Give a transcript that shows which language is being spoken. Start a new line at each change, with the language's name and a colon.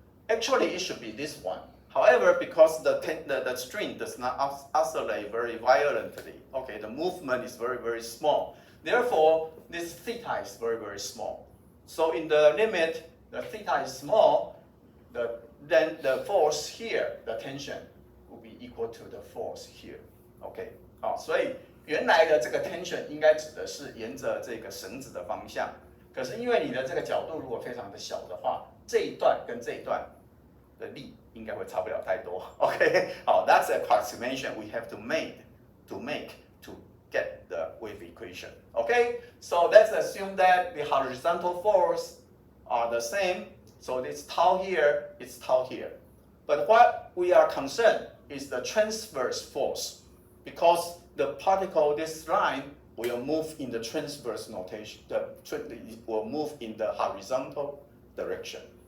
English: Actually, it should be this one. However, because the string does not oscillate very violently, okay, the movement is very, very small. Therefore, this theta is very, very small. So in the limit, the theta is small, then the force here, the tension, will be equal to the force here.
Chinese: OK， 所以原来的这个 tension 应该指的是沿着这个绳子的方向，可是因为你的这个角度如果非常的小的话，这一段跟这一段的力应该会差不了太多。
English: OK， that's the approximation we have to make to get the wave equation. Okay, so let's assume that the horizontal force are the same. So this tau here is tau here. But what we are concerned is the transverse force, because the particle, this line, will move in the transverse notation. Will move in the horizontal direction.